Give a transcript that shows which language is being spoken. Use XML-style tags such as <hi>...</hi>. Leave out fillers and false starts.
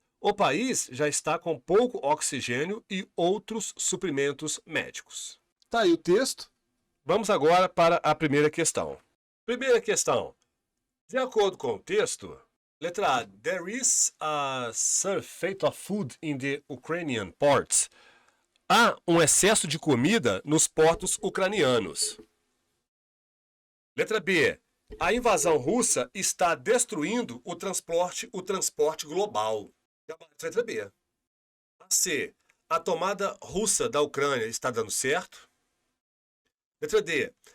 <pt>O país já está com pouco oxigênio e outros suprimentos médicos. Tá aí o texto. Vamos agora para a primeira questão. Primeira questão. De acordo com o texto, letra A.</pt> <en>There is a surfeit of food in the Ukrainian ports.</en> <pt>Há um excesso de comida nos portos ucranianos. Letra B. A invasão russa está destruindo o transporte global. Letra B. C. A tomada russa da Ucrânia está dando certo. Letra D.</pt>